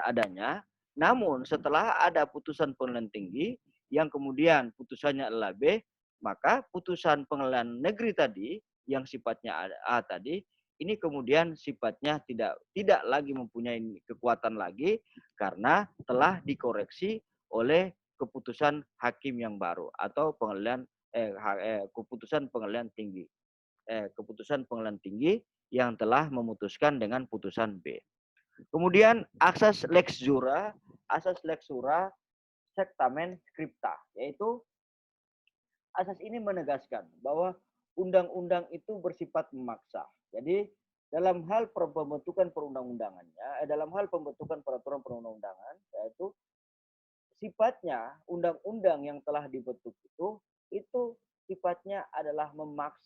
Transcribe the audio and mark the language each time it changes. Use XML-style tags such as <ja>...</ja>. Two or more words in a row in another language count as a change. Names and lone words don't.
<id>adanya, namun setelah ada putusan pengadilan tinggi yang kemudian putusannya adalah B, maka putusan pengadilan negeri tadi yang sifatnya A tadi ini kemudian sifatnya tidak lagi mempunyai kekuatan lagi karena telah dikoreksi oleh keputusan hakim yang baru atau keputusan pengadilan tinggi. Keputusan pengadilan tinggi yang telah memutuskan dengan putusan B. Kemudian asas</id> <la>lex jura sectamen scripta,</la> <id>yaitu asas ini menegaskan bahwa undang-undang itu bersifat memaksa. Jadi dalam hal pembentukan perundang-undangannya, dalam hal pembentukan peraturan perundang-undangan, yaitu sifatnya undang-undang yang telah dibentuk itu sifatnya adalah memaksa.</id>